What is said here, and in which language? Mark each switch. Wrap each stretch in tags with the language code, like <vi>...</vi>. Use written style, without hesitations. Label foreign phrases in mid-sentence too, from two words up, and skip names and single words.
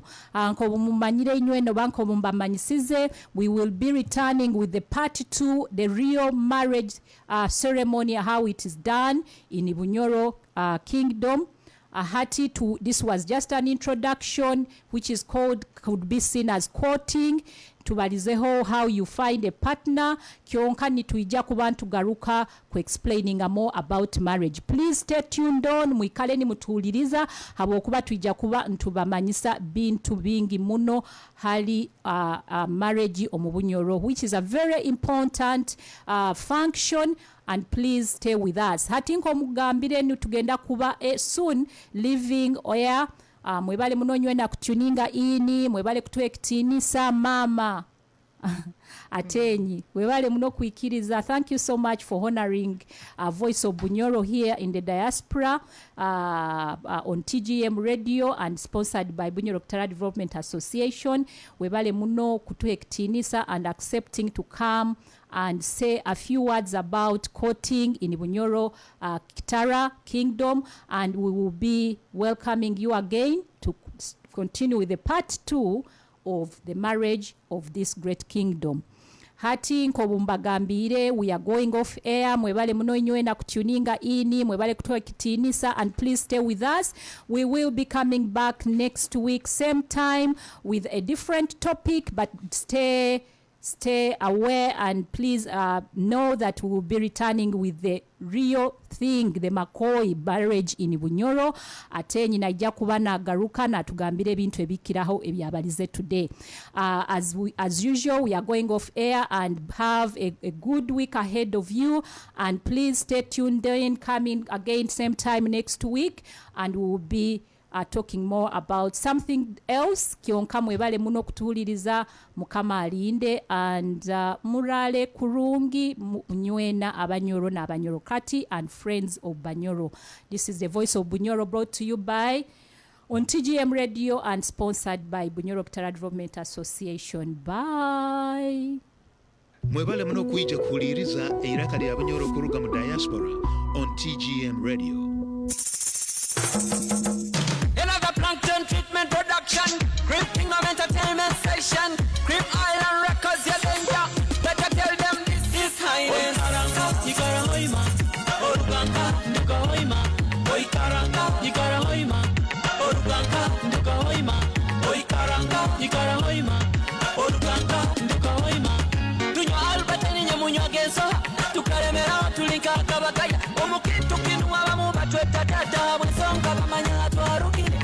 <nyo>Anko mumanyire nywe no banko mumbamanyisize.</nyo> <en>We will be returning with the part 2, the real marriage ceremony, how it is done in Bunyoro kingdom. This was just an introduction, which is could be seen as courting.</en> <nyo>Tubalizeho</nyo> <en>how you find a partner.</en> <nyo>Kyonka ni tuija kubantu garuka ku</nyo> <en>explaining more about marriage. Please stay tuned on.</en> <nyo>Mwikale ni mutuliriza habokuba tuija kuba ntubamanyisa bintu bingi muno hali marriage omubunyoro,</nyo> <en>which is a very important function. And please stay with us.</en> <nyo>Hatinko mugambire ni tugenda kuba soon living oya. Mwebale muno nywena kutuninga ini, mwebale kutuekitinisa mama. Ateenyi, mwebale muno kuikiriza.</nyo> <en>Thank you so much for honoring Voice of Bunyoro here in the diaspora on TGM Radio and sponsored by Bunyoro Kitara Development Association.</en> <nyo>Mwebale muno kutuekitinisa</nyo> <en>and accepting to come and say a few words about courting in Bunyoro Kitara Kingdom, and we will be welcoming you again to continue with the part 2 of the marriage of this great kingdom.</en> <nyo>Hati nkobumbagambire,</nyo> <en>we are going off air.</en> <nyo>Mwebale muno nywe na kutuninga ini, mwebale kutoa kitinisa,</nyo> <en>and please stay with us. We will be coming back next week same time with a different topic, but stay aware and please know that we will be returning with the real thing, the Makoi marriage in Bunyoro.</en> <nyo>Ateenyi naija kuba nagaruka na tugambire ebintu ebikiraho ebyabalize today.</nyo> <en>As usual, we are going off air and have a good week ahead of you, and please stay tuned in, coming again same time next week, and we will be talking more about something else.</en> <nyo>Kyonka mwebale muno kutuliriza, mukama alinde, and murale kurungi nywena abanyoro na abanyoro kati</nyo> <en>and friends of Bunyoro. This is the Voice of Bunyoro, brought to you by on TGM Radio and sponsored by Bunyoro Kitara Development Association. Bye.</en> <nyo>Mwebale muno kuija kuuliriza iraka lya Bunyoro kuruga mu diaspora on TGM Radio.</nyo> <en>Plankton treatment production, Crip Kingdom entertainment session, Crip Island Records, your danger. Better tell them this is highness.</en> <nyo>Oikaranga, Ikara Hoima, Oruganga, Nuka Hoima, Oikaranga, Ikara Hoima, Oruganga, Nuka Hoima, Oikaranga, Ikara Hoima, Oruganga, Nuka Hoima. Tunyo albatani nyamunyo genso, tukaremera tulinka kabakaya, omukitu kinwa bamu batweta tata, bwensonga bamanya twarukire.</nyo>